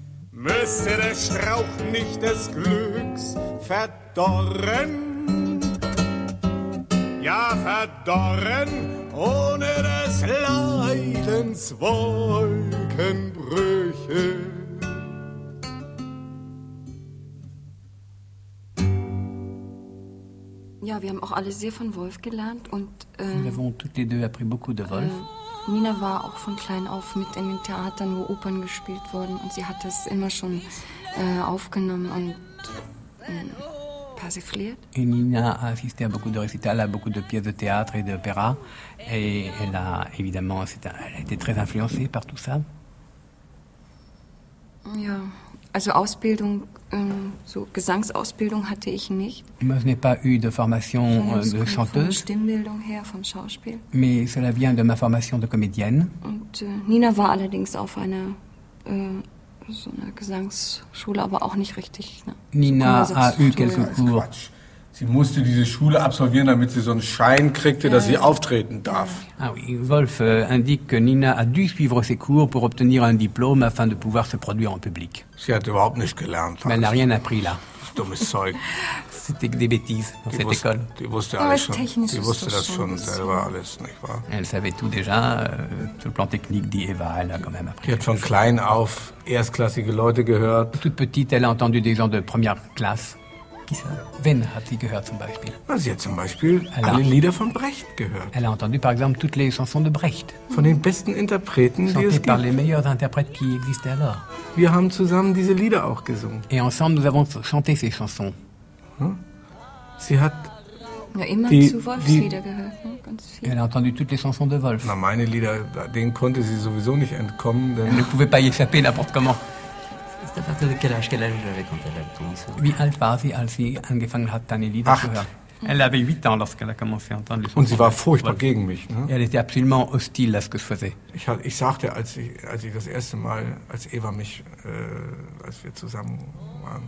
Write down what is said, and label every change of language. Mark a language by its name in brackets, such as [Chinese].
[German] Müsste der Strauch nicht des Glücks verdorren, ja verdorren, ohne des Leidens Wolkenbrüche. Ja, wir haben auch alle sehr von Wolf gelernt und wir haben [French] toutes les deux appris beaucoup de Wolf. [German] Nina war auch von klein auf mit in den Theatern, wo Opern gespielt wurden und sie hat das immer schon aufgenommen und persifliert. [French] Et Nina a assisté à beaucoup de récitals, à beaucoup de pièces de théâtre et d'opéra et elle a évidemment été très influencée par tout ça. [German] Ja, also Ausbildung so Gesangsausbildung hatte ich nicht. [French] Je n'ai pas eu de formation de chanteuse. [German] Von Stimmbildung her, vom Schauspiel. [French] Mais cela vient de ma formation de comédienne. [German] Und Nina war allerdings auf einer so einer Gesangsschule, aber auch nicht richtig. Ne? [French] Nina a eu quelques cours. [German] Sie musste diese Schule absolvieren, damit sie so einen Schein kriegte, dass sie auftreten darf. [French] Ah oui, Wolf indique que Nina a dû suivre ses cours pour obtenir un diplôme afin de pouvoir se produire en public. [German] Sie hat überhaupt nicht gelernt. [French] Mais elle n'a rien appris là. [German] Dummes Zeug. [French] C'était que des bêtises dans cette école. [German] Die wusste alles schon. Sie wusste das schon selber alles, nicht wahr? [French] Elle savait tout déjà sur le plan technique, dit Eva. Elle a quand même appris. [German] Sie hat von klein auf erstklassige Leute gehört. [French] Toute petite, elle a entendu des gens de première classe. [German] Wen hat sie gehört zum Beispiel? Sie hat zum Beispiel alle Lieder von Brecht gehört. [French] Elle a entendu par exemple toutes les chansons de Brecht. [German] Von den besten Interpreten, die es gibt. [French] Par les meilleurs interprètes qui existaient alors. [German] Wir haben zusammen diese Lieder auch gesungen. [French] Et ensemble nous avons chanté ces chansons. [German] Sie hat ja, immer die, zu Wolfs Lieder gehört, ganz viel. [French] Er entendu toutes les chansons de Wolf. [German] Na, meine Lieder, denen konnte sie sowieso nicht entkommen. Denn [French] elle ne pouvait pas y échapper n'importe comment. À partir de quel âge j'avais quand elle a entendu ça? [German] Wie alt war sie, als sie angefangen hat, deine Lieder zu hören? [French] Elle avait 8 ans lorsqu'elle a commencé à entendre les [German] Und sie war furchtbar gegen mich. Ne? [French] Elle était absolument hostile à ce que je faisais. [German] Ich sagte, als ich das erste Mal, als Eva mich, als wir zusammen waren.